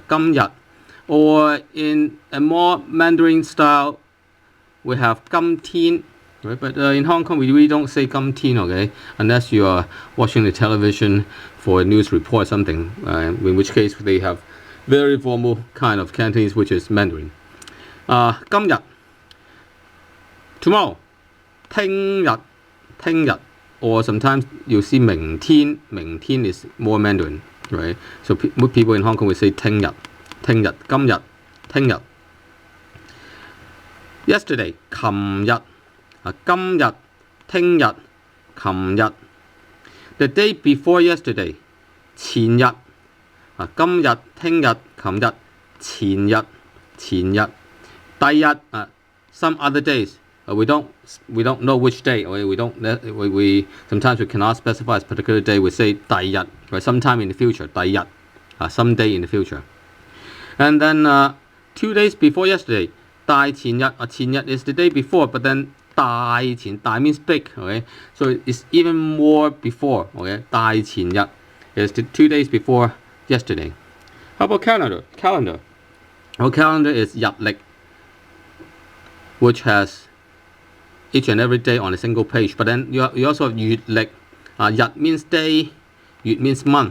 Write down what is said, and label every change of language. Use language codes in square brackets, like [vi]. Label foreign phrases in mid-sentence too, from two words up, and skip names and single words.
[en] 今日 or in a more Mandarin style we have 今天. Right? But in Hong Kong we really don't say 今天, okay, unless you are watching the television for a news report or something, in which case they have very formal kind of Cantonese, which is Mandarin. 今日 tomorrow 聽日 or sometimes you see 明天 is more Mandarin, right? So people in Hong Kong will say [yue] 聽日今日 [en] yesterday [yue] 琴日今日聽日琴日 [en] the day before yesterday [yue] 前日今日聽日琴日前日第日 [en] some other days we don't know which day, or we sometimes we cannot specify a particular day. We say 第日 or sometime in the future 第日 someday in the future. And then 2 days before yesterday [yue] 大前日前日 [en] is the day before, but then 大means big, okay, so it's even more before, okay, 大前日 is the 2 days before yesterday. How about calendar? Our calendar is 日曆, which has each and every day on a single page. But then you also have 月曆. 日 means day, 月 means month.